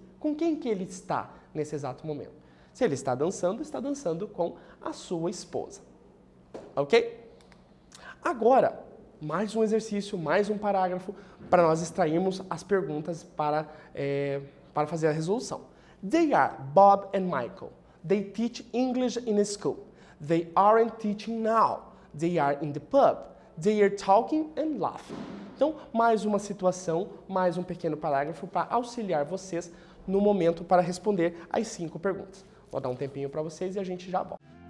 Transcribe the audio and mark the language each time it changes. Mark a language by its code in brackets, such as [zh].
[pt] Com quem que ele está nesse exato momento? Se ele está dançando com a sua esposa. Ok? Agora, mais um exercício, mais um parágrafo para nós extrairmos as perguntas para fazer a resolução. [en] They are Bob and Michael. They teach English in a school. They aren't teaching now. They are in the pub. They are talking and laughing. [pt] Então, mais uma situação, mais um pequeno parágrafo para auxiliar vocês no momento para responder as 5 perguntas. Vou dar um tempinho para vocês e a gente já volta.